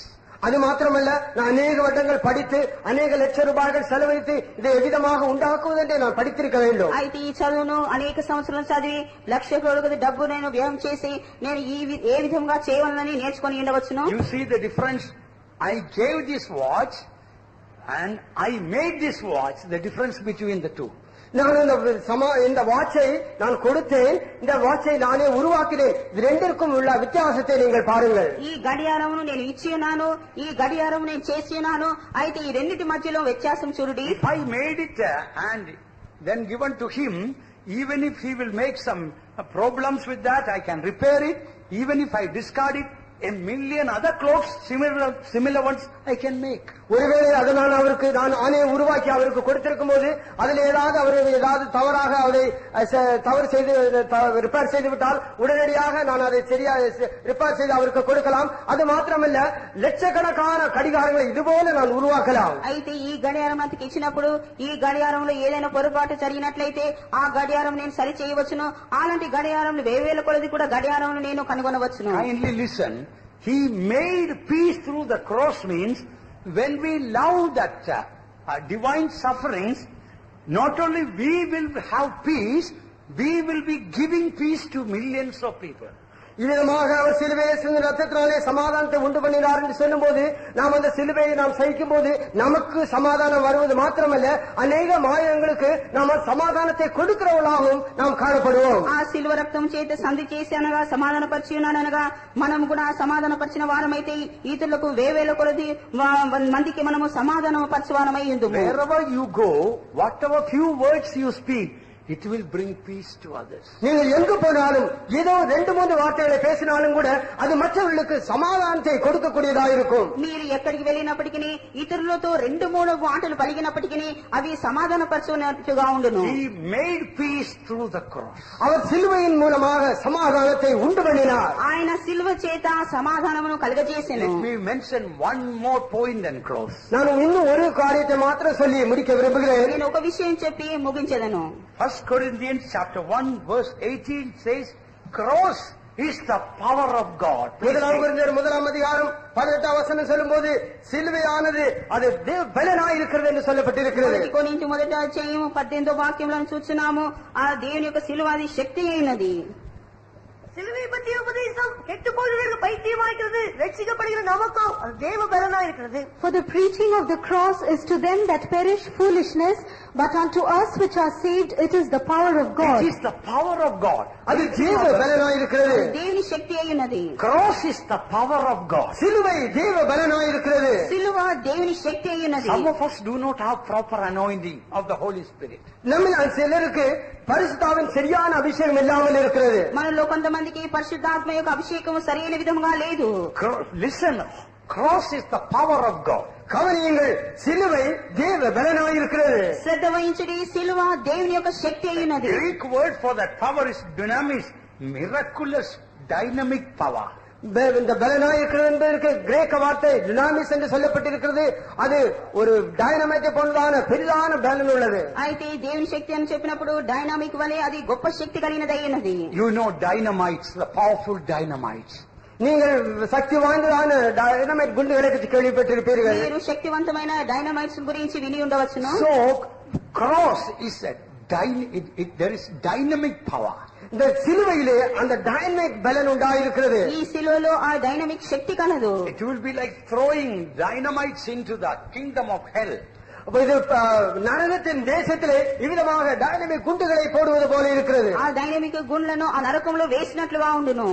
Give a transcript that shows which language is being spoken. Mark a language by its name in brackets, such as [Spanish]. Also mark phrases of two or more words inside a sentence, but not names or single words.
[Tamil] அது மாத்திரமல்ல, நான் அநேக வருடங்கள் படித்து அநேக லட்ச ரூபாய்கள் செலவழித்து இதை எவ்விதமாக உண்டாக்குவதென்றே நான் படித்திருக்க வேண்டும். [Telugu] అయితే ఈ చదువును అనేక సంవత్సరాలు చదివి లక్ష కొలది డబ్బు నేను వ్యయం చేసి నేను ఏ విధంగా చేయవలనని నేర్చుకొని ఉండవచ్చును. [English] You see the difference? I gave this watch and I made this watch, the difference between the two. [Tamil] நான் இந்த வாட்சை நான் கொடுத்தேன், இந்த வாட்சை நானே உருவாக்கினேன். இது ரெண்டிற்கும் உள்ள வித்தியாசத்தை நீங்கள் பாருங்கள். [Telugu] ఈ గడియారమును నేను ఇచ్చి ఉన్నాను, ఈ గడియారము నేను చేసి ఉన్నాను. అయితే ఈ రెండిటి మధ్యలో వ్యత్యాసం చూడండి. [English] If I made it and then given to him, even if he will make some problems with that, I can repair it. Even if I discard it, a million other clothes, similar ones, I can make. [Tamil] ஒருவேளை அதை நான் ஆனே உருவாக்கி அவருக்கு கொடுத்திருக்கும் போது அதில் ஏதாவது தவறாக அவரை தவறு செய்து ரிப்பேர் செய்து விட்டால் உடனடியாக நான் அதை சரியா ரிப்பேர் செய்து அவருக்கு கொடுக்கலாம். அது மாத்திரமல்ல, లక్షకణకాన కడిగారங்களை இதுபோல நான் ఉరువాకలాం. [Telugu] అయితే ఈ గడియారం నాకు ఇచ్చినప్పుడు ఈ గడియారంలో ఏదైనా పొరపాటు జరిగినట్లయితే ఆ గడియారం నేను సరి చేయవచ్చును. అలాంటి గడియారం వేవేల కొలది కూడా గడియారం నేను కనుగొనవచ్చును. [English] Kindly listen. He made peace through the cross means when we love that divine sufferings, not only we will have peace, we will be giving peace to millions of people. [Tamil] இவ்விதமாக அவர் சிலுவையை சிந்தின ரத்தத்தினாலே சமாதானத்தை உண்டு பண்ணினார் என்று சொல்லும் போது, நாம் அந்த சிலுவையை நாம் சகிக்கும் போது நமக்கு சமாதானம் வருவது மாத்திரமல்ல, அநேக மாயங்களுக்கு நாம் சமாதானத்தை கொடுக்கிறவர்களாகவும் நாம் காணப்படுவோம். [Telugu] ఆ సిలువ రక్తం చేత సంధి చేసి అనగా సమాధానపరిచి ఉన్నాడు అనగా మనం కూడా సమాధానపరిచిన వారమైతే ఇతరులకు వేవేల కొలది మందికి మనము సమాధానం పరచవారమై ఉందుము. [English] Wherever you go, whatever few words you speak, it will bring peace to others. [Tamil] நீங்கள் எங்கு போனாலும் ஏதோ 2-3 வார்த்தைகளை பேசினாலும் கூட அது மற்றவர்களுக்கு சமாதானத்தை கொடுக்கக்கூடியதாக இருக்கும். [Telugu] మీరు ఎక్కడికి వెళ్ళినప్పటికీ ఇతరులతో 2-3 మాటలు పలికినప్పటికీ అవి సమాధానపరచునట్టుగా ఉండును. [English] He made peace through the cross. [Tamil] அவர் சிலுவையின் மூலமாக சமாதானத்தை உண்டு பண்ணினார். [Telugu] ఆయన సిలువ చేత సమాధానమును కలుగజేసెను. [English] Let me mention one more point and close. [Tamil] நான் இன்னும் ஒரு காரியத்தை மாத்திரம் சொல்லி முடிக்க விரும்புகிறேன். [Telugu] నేను ఒక విషయం చెప్పి ముగించెదను. [English] 1 Corinthians chapter 1 verse 18 says, cross is the power of God. [Tamil] முதலாம் கொரிந்தியர் 1 அதிகாரம் 18 வசனம் சொல்லும்போது சிலுவையானது அது தேவ பலனாய் இருக்கிறது என்று சொல்லப்பட்டிருக்கிறது. [Telugu] కొరింథీ మొదటి అధ్యాయం 18వ వాక్యంలో చూస్తున్నాము, ఆ దేవుని యొక్క సిలువ అది శక్తి అయినది. [Tamil] சிலுவை பற்றிய உபதேசம் கெட்டு போகிறவர்களுக்கு பைத்தியமாகிறது, ரட்சிக்கப்படுகிற நமக்கோ அது தேவ பலனா இருக்கிறது. [English] For the preaching of the cross is to them that perish foolishness, but unto us which are saved it is the power of God. It is the power of God. [Tamil] அது தேவ பலனாய் இருக்கிறது. [Telugu] దేవుని శక్తి అయినది. [English] Cross is the power of God. [Tamil] சிலுவை தேவ பலனாய் இருக்கிறது. [Telugu] సిలువ దేవుని శక్తి అయినది. [English] Some of us do not have proper anointing of the Holy Spirit. [Tamil] நம்மில் சிலருக்கு பரிசுத்தாவின் சரியான அபிஷேகம் இல்லாமல் இருக்கிறது. [Telugu] మనలో కొంతమందికి పరిశుద్ధాత్మ యొక్క అభిషేకం సరైన విధంగా లేదు. [English] Listen, cross is the power of God. [Tamil] கவனியுங்கள், சிலுவை தேவ பலனாய் இருக்கிறது. [Telugu] శ్రద్ధ వహించుడి, సిలువ దేవుని యొక్క శక్తి అయినది. [English] Greek word for that power is dunamis, miraculous, dynamic power. [Tamil] இந்த பலனாய் இருக்கிறது என்பதற்கு கிரேக்க வார்த்தை டினாமிஸ் என்று சொல்லப்பட்டிருக்கிறது. அது ஒரு டைனமைட்டை போன்றதான பெரிதான பலன் உள்ளது. [Telugu] అయితే దేవుని శక్తి అని చెప్పినప్పుడు డైనామిక్ వలె అది గొప్ప శక్తి కలిగినది అయినది. [English] You know dynamites, the powerful dynamites. [Tamil] நீங்கள் சக்தி வாய்ந்ததான டைனமைட் குண்டுகளை பற்றி கேள்விப்பட்டிருப்பீர்கள். [Telugu] మీరు శక్తివంతమైన డైనమైట్స్ గురించి విని ఉండవచ్చును. [English] So cross is there is dynamic power. [Tamil] இந்த சிலுவையிலே அந்த டைனமிக் பலன் உண்டாயிருக்கிறது. [Telugu] ఈ సిలువలో ఆ డైనమిక్ శక్తి కలదు. [English] It will be like throwing dynamites into the kingdom of hell. [Tamil] இது நரகத்தின் தேசத்திலே இவ்விதமாக டைனமிக் குண்டுகளை போடுவது போல இருக்கிறது. [Telugu] ఆ డైనమిక్ గుండ్లను ఆ నరకంలో వేసినట్లుగా ఉండును.